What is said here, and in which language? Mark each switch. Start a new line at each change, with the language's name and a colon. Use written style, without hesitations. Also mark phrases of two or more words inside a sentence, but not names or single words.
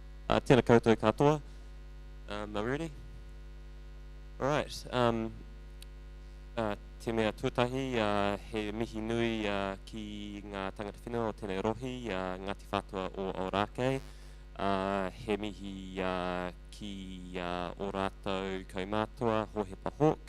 Māori: Tēnā koutou katoa.
English: Am I ready? All right.
Māori: Te mea tūtahi, he mihi nui ki ngā tangata whenua o tēnei rohi, Ngāti Whātua o Aorake. He mihi ki o rātou kaumātua, Hohepa Hawk.